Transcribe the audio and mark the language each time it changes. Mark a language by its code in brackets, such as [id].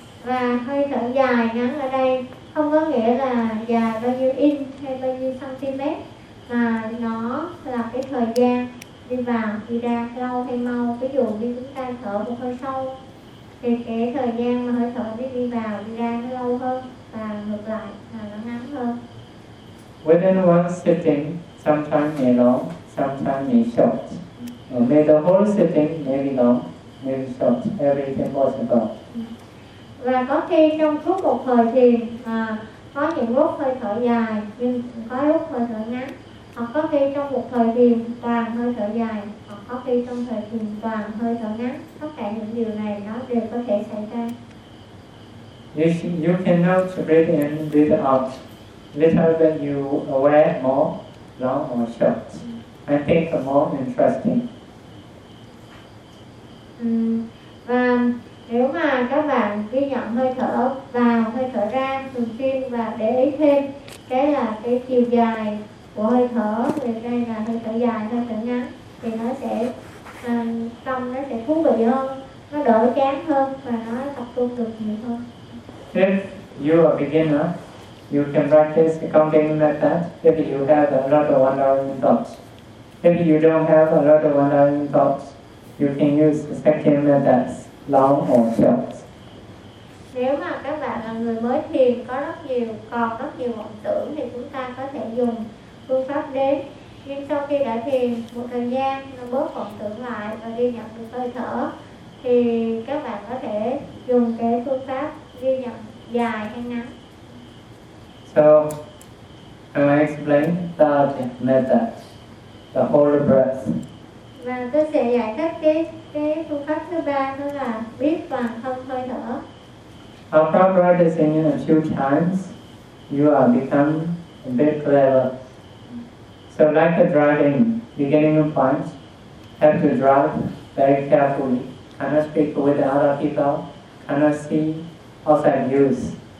[vi] Và hơi thở dài ngắn ở đây không có nghĩa là dài bao nhiêu in hay bao nhiêu centimet, mà nó là cái thời gian đi vào đi ra lâu hay mau. Ví dụ như chúng ta thở một hơi sâu thì cái thời gian mà hơi thở đi vào đi ra nó lâu hơn, và ngược lại là nó ngắn hơn. [en] Within one sitting, sometimes may long, sometimes may short. May the whole sitting may be long, may be short, everything possible. [vi] Và có khi trong suốt một thời thiền có những lúc hơi thở dài, nhưng có lúc hơi thở ngắn. Hoặc có khi trong một thời thiền toàn hơi thở dài, hoặc có khi trong thời thiền toàn hơi thở ngắn. Tất cả những điều này nó đều có thể xảy ra. [en] You cannot breathe in, breathe out. Little than you aware, more long or short. I think more interesting. [vi] Và nếu mà các bạn ghi nhận hơi thở vào, hơi thở ra thường xuyên và để ý thêm cái là cái chiều dài của hơi thở, thì đây là hơi thở dài, hơi thở ngắn, thì nó sẽ tâm nó sẽ thú vị hơn, nó đỡ chán hơn và nó tập trung được nhiều hơn. [en] If you are a beginner, you can practice the counting method if you have a lot of wandering thoughts. If you don't have a lot of wandering thoughts, you can use the second method, long or short. [vi] Nếu mà các bạn là người mới thiền có rất nhiều, còn rất nhiều vọng tưởng thì chúng ta có thể dùng phương pháp đếm. Nhưng sau khi đã thiền một thời gian, nó bớt vọng tưởng lại và ghi nhận được hơi thở, thì các bạn có thể dùng cái phương pháp ghi nhận dài hay ngắn. [en] So, can I explain that method, the whole breath? [vi] Và tôi sẽ giải thích cái phương pháp thứ ba, đó là biết toàn thân hơi thở. [en] After practicing a few times, you are become a bit clever. So like a driving beginning point, have to drive very carefully. Cannot speak with other people, cannot see outside views.